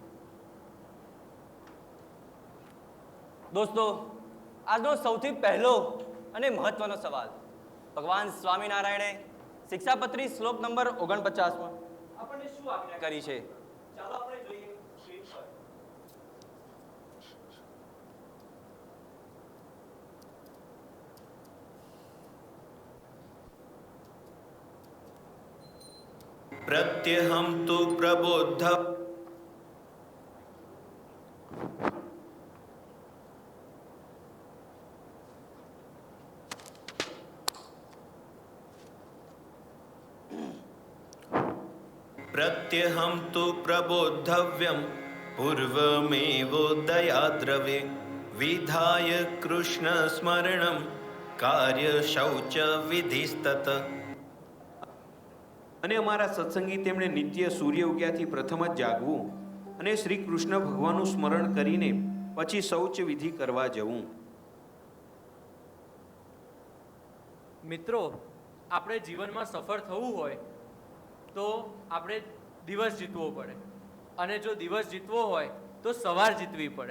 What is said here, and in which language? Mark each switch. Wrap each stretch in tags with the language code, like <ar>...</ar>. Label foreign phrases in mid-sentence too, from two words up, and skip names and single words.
<gu>દોસ્તો, આજનો સૌથી પહેલો અને મહત્વનો સવાલ ભગવાન સ્વામિનારાયણે શિક્ષાપત્રી શ્લોક નંબર 49માં આપણને શું આજ્ઞા કરી છે? ચાલો આપણે જોઈએ સ્ક્રીન પર.</gu> <sa>प्रत्यहं तु प्रबोध प्रत्यहं तु प्रबोद्धव्यं पूर्वमेवोदयाद्रवे विधाय कृष्ण स्मरणं कार्य शौच विधिस्तत.</sa> <gu>અને અમારા સત્સંગી તેમણે નિત્ય સૂર્ય ઉગ્યાથી પ્રથમ જ જાગવું અને શ્રી કૃષ્ણ ભગવાનનું સ્મરણ કરીને પછી શૌચ વિધિ કરવા જવું. મિત્રો, આપણે જીવનમાં સફળ થવું હોય તો આપણે દિવસ જીતવો પડે, અને જો દિવસ જીતવો હોય તો સવાર જીતવી પડે.</gu>